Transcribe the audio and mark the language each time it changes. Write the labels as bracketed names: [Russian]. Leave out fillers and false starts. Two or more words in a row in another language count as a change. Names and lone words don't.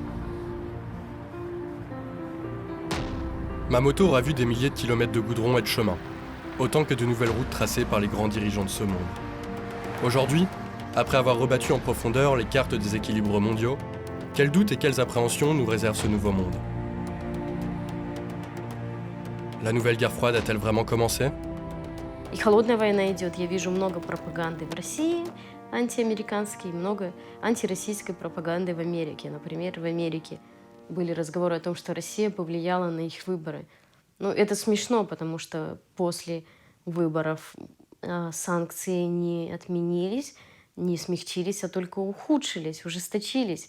[French] Ma moto aura vu des milliers de kilomètres de goudron et de chemins, autant que de nouvelles routes tracées par les grands dirigeants de ce monde. Aujourd'hui, après avoir rebattu en profondeur les cartes des équilibres mondiaux, quels doutes et quelles appréhensions nous réserve ce nouveau monde ? La nouvelle guerre froide a-t-elle vraiment commencé ? [Russian] И холодная война идет. Я вижу много пропаганды в России, антиамериканской, много антироссийской пропаганды в Америке. Например, в Америке были разговоры о том, что Россия повлияла на их выборы. Но это смешно, потому что после выборов санкции не отменились, не смягчились, а только ухудшились, ужесточились.